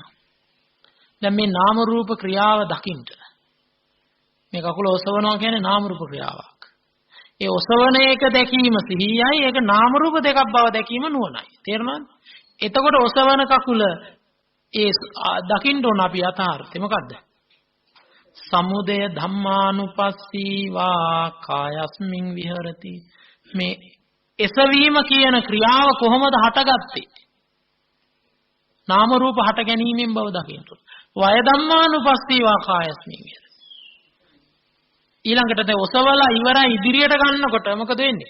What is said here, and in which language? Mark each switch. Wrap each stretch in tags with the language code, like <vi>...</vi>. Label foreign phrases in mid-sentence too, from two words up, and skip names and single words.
<si>දැන් මේ නාම රූප ක්‍රියාව දකින්න. මේ කකුල ඔසවනවා කියන්නේ නාම රූප ක්‍රියාවක්. ඒ ඔසවන එක දැකීම සිහියයි, ඒක නාම රූප දෙකක් බව දැකීම නුවණයි. තේරුණාද? එතකොට ඔසවන කකුල ඒ දකින්න ඕන අපි යථාර්ථය මොකද්ද?</si> <pi>සමුදය ධම්මානුපස්සීවා කායස්මින් විහෙරති.</pi> <si>මේ එසවීම කියන ක්‍රියාව කොහොමද හටගත්තේ? නාම රූප හට ගැනීමෙන් බව දකින්න ඕන.</si> <pi>වය ධම්මානුපස්සීවා කායස්මින් විහෙරති.</pi> <si>ඊළඟට දැන් ඔසවලා ඉවරයි ඉදිරියට ගන්නකොට මොකද වෙන්නේ?</si>